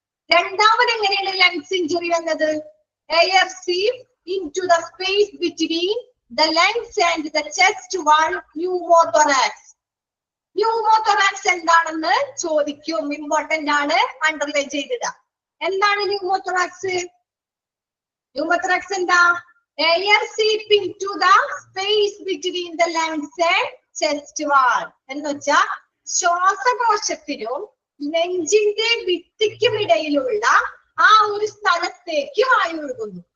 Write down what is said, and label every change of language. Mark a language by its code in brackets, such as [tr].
[ml] രണ്ടാമത് എങ്ങനെയാണ് lungs injury വന്നത്? [en] Air seep into the space between the lungs and the chest wall, pneumothorax. [ml] Pneumothorax എന്താണെന്ന് ചോദിക്കും. ഇമ്പോർട്ടന്റ് ആണ്, അണ്ടർലൈൻ ചെയ്തിട. എന്താണ് ന്യൂമോതൊറാക്സ്? ന്യൂമോതൊറാക്സ് എന്താ? [en] Air seep into the space between the lungs and chest wall. [ml] എന്ന് വെച്ചാൽ ശ്വാസകോശത്തിനും നെഞ്ചിന്റെ ഭിത്തിക്കും ഇടയിലുള്ള ആ ഒരു സ്ഥലത്തേക്ക് വായു ഒഴുകുന്നു.